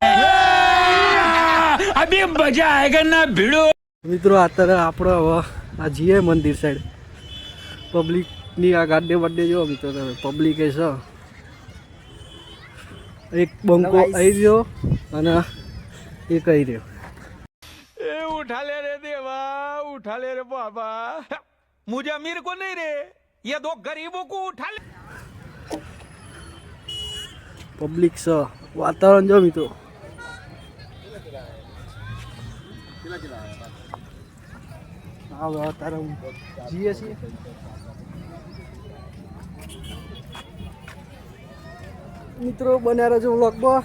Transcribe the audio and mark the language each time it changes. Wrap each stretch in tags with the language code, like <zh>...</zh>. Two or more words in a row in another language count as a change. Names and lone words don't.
<hi>अभी मज़ा आएगा ना भिडू.</hi> <gu>મિત્રો અત્યારે આપણે હવે આ જઈએ મંદિર સાઈડ. પબ્લિકની આ ગાડે વાડે જો મિત્રો તમે પબ્લિક એ છે. એક બંકો આવી રહ્યો અને એક આવી રહ્યો.</gu> <hi>ए उठा ले रे देवा, उठा ले रे बाबा, मुझे अमीर को नहीं रे, ये दो गरीबों को उठा ले.</hi> <gu>પબ્લિક છે, વાતાવરણ જો મિત્રો. હવે અત્યારે જઈએ છીએ. મિત્રો બન્યા રહેજો વ્લોગમાં.</gu>